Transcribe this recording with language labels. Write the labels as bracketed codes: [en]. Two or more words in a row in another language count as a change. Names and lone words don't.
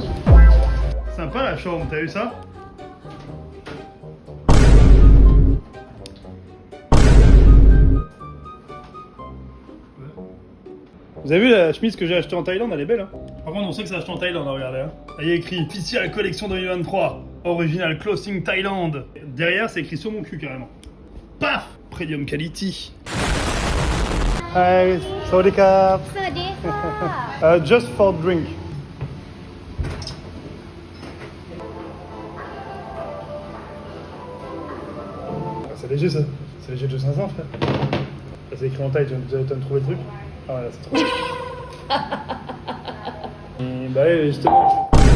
[fr] Sympa la chambre, t'as vu ça? Vous avez vu la chemise que j'ai achetée en Thaïlande, elle est belle, hein? Par contre, on sait que c'est acheté en Thaïlande, hein, regardez. Hein. Là, il y a écrit [en] Official Collection 2023, Original Clothing [fr] Thaïlande. Derrière, c'est écrit sur mon cul carrément. Paf! [en] Premium Quality. Hi, [th] สวัสดีครับ. สวัสดีค่ะ [en] Just for drink. [fr] C'est léger ça. C'est léger de 500 frère. Là, c'est écrit en taille, tu viens de trouver le truc. Ah ouais, là c'est trop. Et bah ouais, justement.